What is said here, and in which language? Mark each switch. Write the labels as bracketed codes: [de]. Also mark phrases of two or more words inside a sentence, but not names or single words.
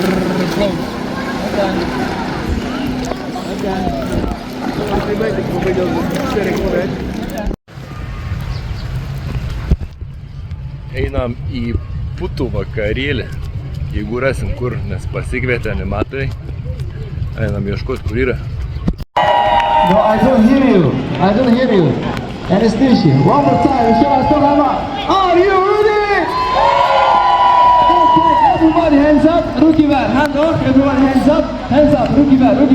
[lt] Einam į putų vakarėlį. Jeigu rasim kur, nes pasikvietė animatoriai. Einam ieškoti, kur yra. [en] No, I don't hear you. Anastasia, one more time. Are you ready? Okay, everybody hands up. Rookie man, hand up. Everybody hands up. Rookie man.